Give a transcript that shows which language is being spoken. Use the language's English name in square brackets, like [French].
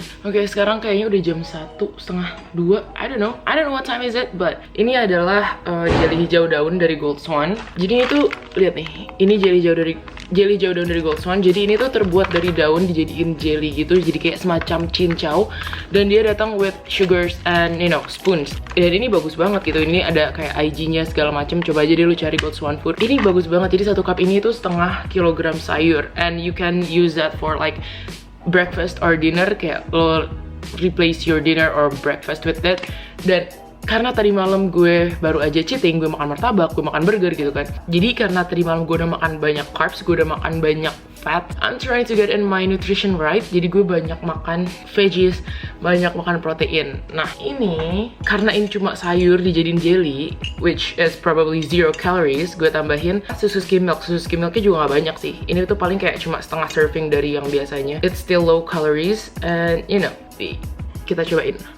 [Indonesian] Oke, sekarang kayaknya udah jam 1:30. [English] I don't know what time is it, [Indonesian] but ini adalah jelly hijau daun dari Gold Swan. Jadi itu lihat nih, ini jelly hijau daun dari Gold Swan. Jadi ini tuh terbuat dari daun dijadiin jelly gitu, jadi kayak semacam cincau. Dan dia datang [English] with sugars and you know spoons. [Indonesian] Dan ini bagus banget gitu. Ini ada kayak IG-nya segala macam. Coba aja deh lu cari Gold Swan Food. Ini bagus banget. Jadi 1 cup ini tuh 1/2 kilogram sayur, [English] and you can use that for like breakfast or dinner. [Indonesian] Kayak lo [English] replace your dinner or breakfast with that. [Indonesian] Dan karena tadi malam gue baru aja cheating, gue makan martabak, gue makan burger gitu kan. Jadi karena tadi malam gue udah makan banyak carbs, gue udah makan banyak fat, [English] I'm trying to get in my nutrition right. [Indonesian] Jadi gue banyak makan veggies, banyak makan protein. Nah ini, karena ini cuma sayur dijadiin jelly, [English] which is probably 0 calories, [Indonesian] gue tambahin susu skim milk. Susu skim milknya juga gak banyak sih. Ini tuh paling kayak cuma setengah serving dari yang biasanya. [English] It's still low calories and you know, [Indonesian] kita cobain.